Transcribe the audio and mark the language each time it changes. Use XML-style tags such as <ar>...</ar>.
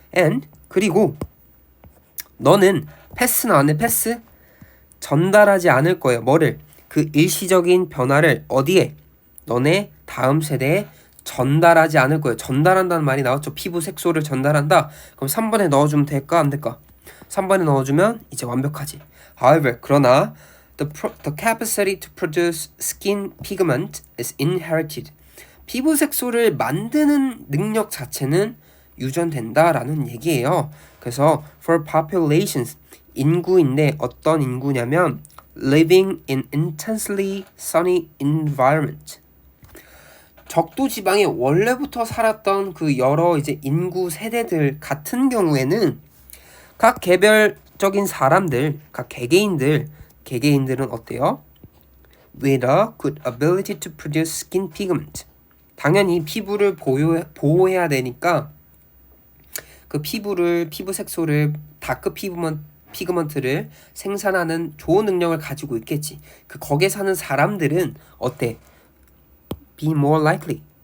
<ko>And 그리고 너는 패스는 안 해. 패스? 전달하지 않을 거예요. 뭐를? 그 일시적인 변화를 어디에? 너네 다음 세대에 전달하지 않을 거예요. 전달한다는 말이 나왔죠. 피부 색소를 전달한다. 그럼 3번에 넣어주면 될까? 안 될까? 3번에 넣어주면 이제 완벽하지.</ko> <en>However,</en> <ko>그러나</ko> <en>the capacity to produce skin pigment is inherited.</en> <ko>피부 색소를 만드는 능력 자체는 유전된다라는 얘기예요. 그래서</ko> <en>for populations,</en> <ko>인구인데 어떤 인구냐면</ko> <en>living in intensely sunny environment.</en> <ko>적도 지방에 원래부터 살았던 그 여러 이제 인구 세대들 같은 경우에는 각 개별적인 사람들, 각 개개인들은 어때요?</ko> <en>With a good ability to produce skin pigment.</en> <ko>당연히 피부를 보호해야 되니까 그 피부 색소를 다크 피그먼트를 생산하는 좋은 능력을 가지고 있겠지. 거기에 사는 사람들은 어때?</ko> <en>Be more likely.</en>